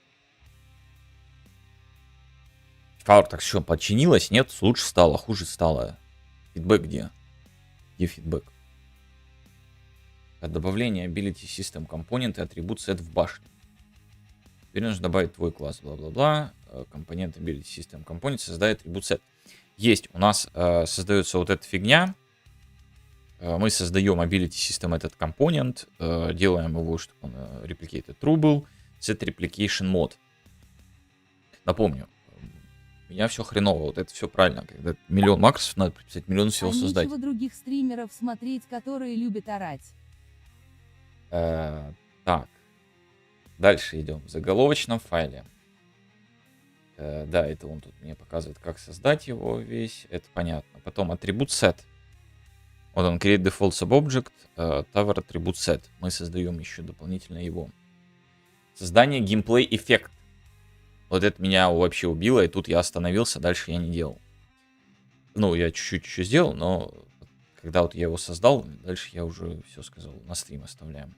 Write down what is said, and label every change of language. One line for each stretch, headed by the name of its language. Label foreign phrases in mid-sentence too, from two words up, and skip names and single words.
Russian: Фаур так что, подчинилась? Нет, лучше стало, хуже стало. Фидбэк где? Где фидбэк? Добавление
English: Ability System Component
Russian: и атрибут set в башне. Теперь нужно добавить твой класс, бла-бла-бла. Компонент
English: Ability System Component
Russian: создает атрибут set. Есть, у нас создается вот эта фигня. Мы создаем
English: Ability System
Russian: этот компонент, делаем его, чтобы он
English: replicated true
Russian: был.
English: Set Replication Mode.
Russian: Напомню. У меня все хреново, вот это все правильно. Когда миллион макросов надо прописать, миллион всего создать. Нечего других стримеров смотреть, которые любят орать. Так. Дальше идем. В заголовочном файле. Да, это он тут мне показывает, как создать его весь. Это понятно. Потом атрибут set. Вот он,
English: create default subobject, tower attribute set.
Russian: Мы создаем еще дополнительно его. Создание геймплей эффект. Вот это меня вообще убило, и тут я остановился, дальше я не делал. Ну, я чуть-чуть еще сделал, но когда вот я его создал, дальше я уже все сказал, на стрим оставляем.